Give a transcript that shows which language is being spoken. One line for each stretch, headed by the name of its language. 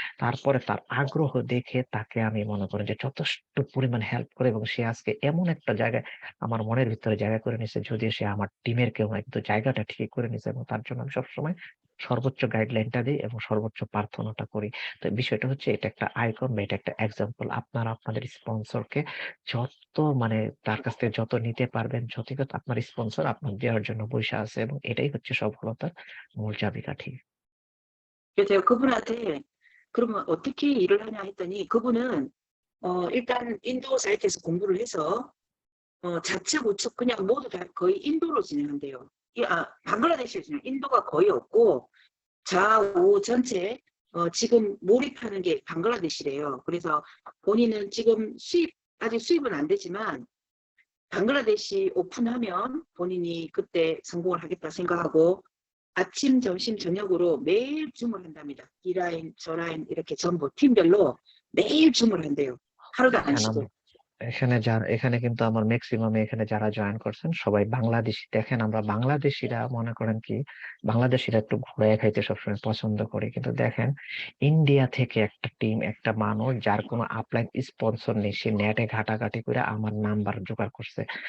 Bangla: তারপরে তার আগ্রহ দেখে তাকে আমি মনে করি যে যথেষ্ট পরিমাণ হেল্প করে এবং সে আজকে এমন একটা জায়গায় আমার মনের ভিতরে জায়গা করে নিছে, যদিও সে আমার টিমের কেউ নয়, কিন্তু জায়গাটা ঠিক করে নিছে এবং তার জন্য আমি সবসময় সর্বোচ্চ গাইডলাইনটা দিই এবং সর্বোচ্চ প্রার্থনাটা করি। তো বিষয়টা হচ্ছে এটা একটা আইকন বা এটা একটা এক্সাম্পল। আপনারা আপনাদের স্পন্সরকে যত মানে তার কাছ থেকে যত নিতে পারবেন, যথাযথ আপনার স্পন্সর আপনার দেওয়ার জন্য বইসা আছে এবং এটাই হচ্ছে সফলতার মূল চাবিকাঠি।
Korean: 그래서 제가 그분한테 그러면 어떻게 일을 하냐 했더니 그분은 일단 인도 사이트에서 공부를 해서 좌측 우측 그냥 모두 다 거의 인도로 진행한대요. 방글라데시에 진행 인도가 거의 없고 좌우 전체 지금 몰입하는 게 방글라데시래요. 그래서 본인은 지금 아직 수입은 안 되지만 방글라데시 오픈하면 본인이 그때 성공을 하겠다 생각하고 아침, 점심, 저녁으로 매일 줌을 한답니다. 이 라인, 저 라인 이렇게 전부 팀별로 매일 줌을 한대요. 하루도 안
Bangla: দেখেন
Korean: 쉬고.
Bangla: এখানে কিন্তু আমার ম্যাক্সিমাম এখানে যারা জয়েন করছেন সবাই বাংলাদেশী। দেখেন আমরা বাংলাদেশীরা মনে করেন কি বাংলাদেশীরা একটু ঘুরে খাইতে সবসময় পছন্দ করি, কিন্তু দেখেন ইন্ডিয়া থেকে একটা টিম, একটা মানুষ যার কোনো আপলাইন স্পন্সর নেই, সে নেটে ঘাটাঘাটি করে আমার নাম্বার জোগাড় করছে।